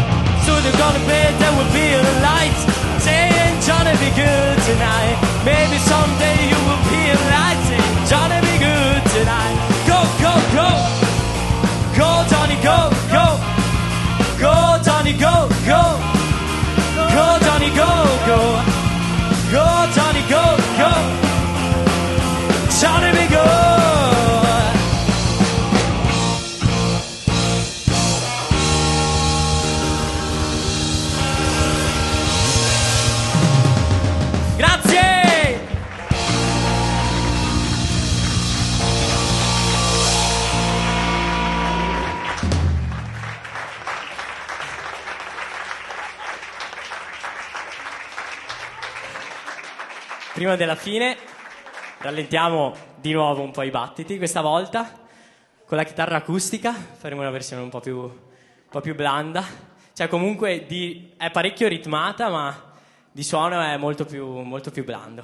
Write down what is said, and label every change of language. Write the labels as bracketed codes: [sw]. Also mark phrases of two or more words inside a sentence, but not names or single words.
[en] Soon you're gonna bed, there will be a light, saying Johnny be good tonight. Maybe someday you will be a light, saying Johnny be good tonight. Go, go, go, go, Johnny, go, go, go, Johnny, go, go, go, Johnny, go, go, go, Johnny, go, go, Johnny be good. [it] Grazie! Prima della fine rallentiamo di nuovo un po' i battiti, questa volta con la chitarra acustica faremo una versione un po' più blanda, cioè comunque è parecchio ritmata, ma di suono è molto più blando.